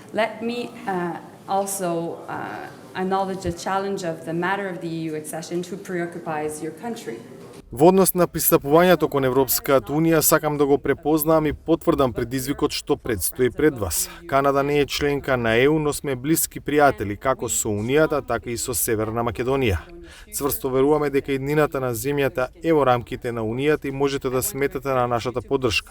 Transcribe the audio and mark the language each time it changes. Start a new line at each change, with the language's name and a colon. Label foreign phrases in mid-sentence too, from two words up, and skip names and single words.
English: Let me also acknowledge the challenge of the matter of the EU accession to preoccupies your country.
Macedonian: Во однос на пристапувањето кон Европската Унија, сакам да го препознам и потврдам предизвикот што предстои пред вас. Канада не е членка на ЕУ, но сме блиски пријатели како со Унијата, така и со Северна Македонија. Цврсто веруваме дека иднината на земјата е во рамките на Унијата и можете да сметате на нашата поддршка.